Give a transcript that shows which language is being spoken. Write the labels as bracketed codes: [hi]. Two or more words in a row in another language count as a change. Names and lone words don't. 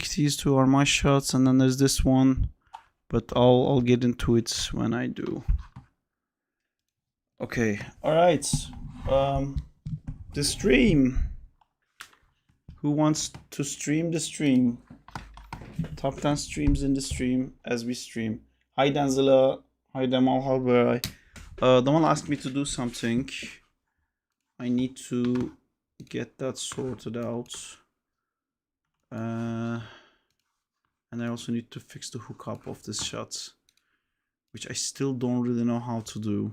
[en] These two are my shots, and then there's this one, but I'll get into it when I do. Okay, all right. The stream. Who wants to stream the stream? Top 10 streams in the stream as we stream. Hi Danzilla. Hi Demal Halberay. Demal asked me to do something. I need to get that sorted out. And I also need to fix the hookup of this shot, which I still don't really know how to do.